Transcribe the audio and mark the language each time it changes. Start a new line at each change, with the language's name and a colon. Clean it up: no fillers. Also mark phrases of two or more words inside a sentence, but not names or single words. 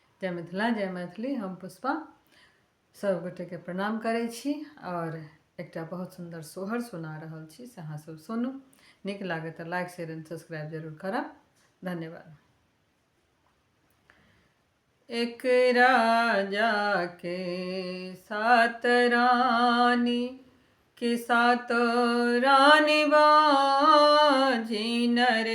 Maithili: जय मिथिला जय मैथिली। हम पुष्पा सब गोटे के प्रणाम करै छी और एकटा बहुत सुंदर सोहर सुना रहल छी से अहाँ सब सुनू। नीक लागे तो
English: like share and subscribe
Maithili: जरूर करब। धन्यवाद। एक राजा के सात रानी कि सात रानी बाजी नरे।